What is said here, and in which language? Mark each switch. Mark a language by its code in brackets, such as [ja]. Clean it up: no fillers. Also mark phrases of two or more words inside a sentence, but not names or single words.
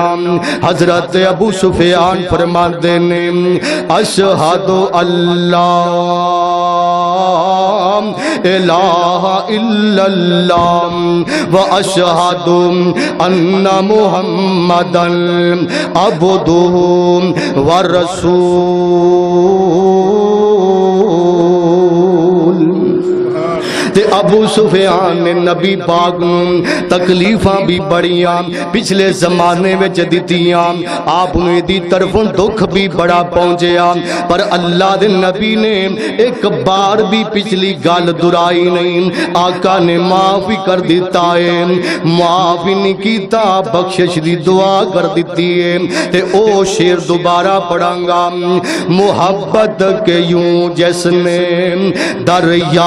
[ar] حضرت ابو سفیان [pa] فرماندے نے [ar] اشہد اللہ الہ الا اللہ واشہد ان محمدا عبدہ ورسول۔ [pa] تے ابو سفیان نے نبی پاک نوں تکلیفاں بھی بڑیاں پچھلے زمانے وچ دتیاں، آپ نوں دی طرفوں دکھ بھی بڑا پہنچیا، پر اللہ دے نبی نے ایک بار بھی پچھلی گل درائی نہیں، آقا نے معافی کر دیتا ہے، معافی نہیں کیتا بخشش دی دعا کر دیتی ہے۔ تے او شعر دوبارہ پڑھاں گا، [ur] محبت کے یوں جس نے دریا